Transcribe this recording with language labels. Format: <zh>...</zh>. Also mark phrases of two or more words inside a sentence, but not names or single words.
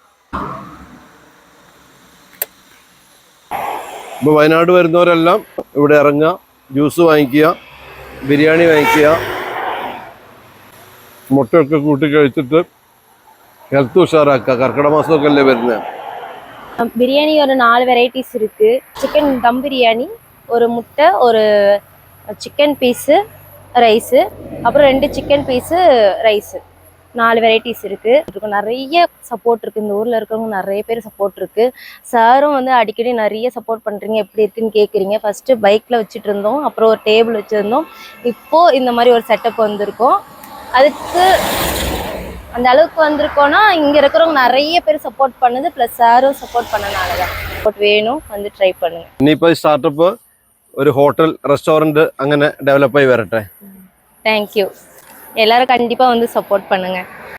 <ml>ഇപ്പോൾ വയനാട് വരുന്നവരെല്ലാം ഇവിടെ ഇറങ്ങുക, ജ്യൂസ് വാങ്ങിക്കുക, ബിരിയാണി വാങ്ങിക്കുക, മുട്ടയൊക്കെ കൂട്ടി കഴിച്ചിട്ട് ഹെൽത്ത് ഉഷാറാക്കുക. കർക്കിടക മാസമൊക്കെ അല്ലേ വരുന്നത്.</ml> <ta>பிரியாணி ஒரு 4 வெரைட்டிஸ் இருக்கு. சிக்கன் தம் பிரியாணி, ஒரு முட்டை, ஒரு</ta> <en>chicken piece rice,</en> <ta>அப்புறம் 2</ta> <en>chicken piece rice,</en> <ta>4 வெரைட்டிஸ் இருக்கு. நிறைய சப்போர்ட் இருக்கு. இந்த ஊர்ல இருக்கிறவங்க நிறைய பேர் சப்போர்ட் இருக்கு. சாரும் வந்து அடிக்கடி நிறைய சப்போர்ட் பண்றீங்க, எப்படி இருக்குன்னு கேட்குறீங்க. ஃபர்ஸ்ட் பைக்ல வச்சுட்டு இருந்தோம், அப்புறம் ஒரு டேபிள் வச்சிருந்தோம், இப்போ இந்த மாதிரி ஒரு செட்டப் வந்திருக்கோம். அதுக்கு அந்த அளவுக்கு வந்திருக்கோம்னா இங்க இருக்கிறவங்க நிறைய பேர் சப்போர்ட் பண்ணுது, பிளஸ் சாரும் சப்போர்ட் பண்ணனாலதான். சப்போர்ட் வேணும், வந்து ட்ரை பண்ணுங்க.</ta> <ml>ഇനിയിപ്പോ സ്റ്റാർട്ടപ്പ് ഒരു</ml> <en>hotel restaurant</en> <ml>അങ്ങനെ ഡെവലപ്പ് ആയി വരട്ടെ.</ml> <ta>தேங்க்யூ. எல்லாரும் கண்டிப்பா வந்து சப்போர்ட் பண்ணுங்க.</ta>